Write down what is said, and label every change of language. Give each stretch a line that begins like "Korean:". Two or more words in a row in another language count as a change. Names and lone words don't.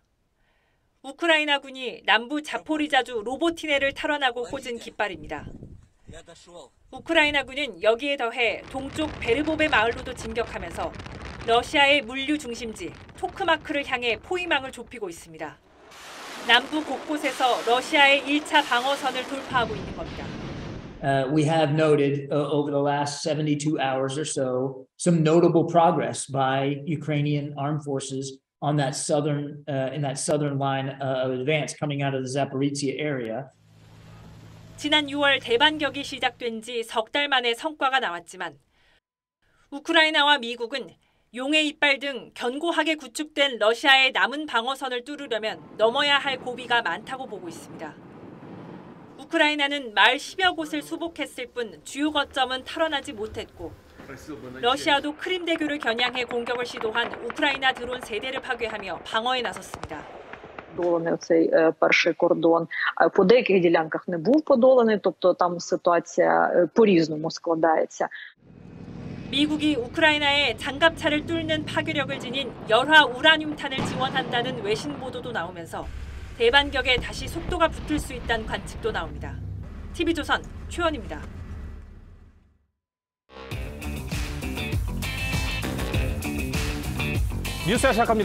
Korean: 우크라이나군이 남부 자포리자주 로보티네를 탈환하고 꽂은 깃발입니다. 우크라이나군은 여기에 더해 동쪽 베르보베 마을로도 진격하면서 러시아의 물류 중심지 토크마크를 향해 포위망을 좁히고 있습니다. 남부 곳곳에서 러시아의 1차 방어선을 돌파하고 있는 겁니다.
English: We have noted over the last 72 hours or so some notable progress by Ukrainian armed forces on that in that southern line of advance coming out of the Zaporizhzhia area.
Korean: 지난 6월 대반격이 시작된 지 석 달 만에 성과가 나왔지만 우크라이나와 미국은 용의 이빨 등 견고하게 구축된 러시아의 남은 방어선을 뚫으려면 넘어야 할 고비가 많다고 보고 있습니다. 우크라이나는 말 10여 곳을 수복했을 뿐 주요 거점은 탈환하지 못했고 러시아도 크림대교를 겨냥해 공격을 시도한 우크라이나 드론 3대를 파괴하며 방어에 나섰습니다.
Ukrainian: Цей перший кордон по деяких ділянках не був подоланий, тобто там ситуація по-різному складається.
Korean: 미국이 우크라이나에 장갑차를 뚫는 파괴력을 지닌 열화 우라늄탄을 지원한다는 외신 보도도 나오면서 대반격에 다시 속도가 붙을 수 있다는 관측도 나옵니다. TV조선 최원입니다. 뉴스야 시작합니다.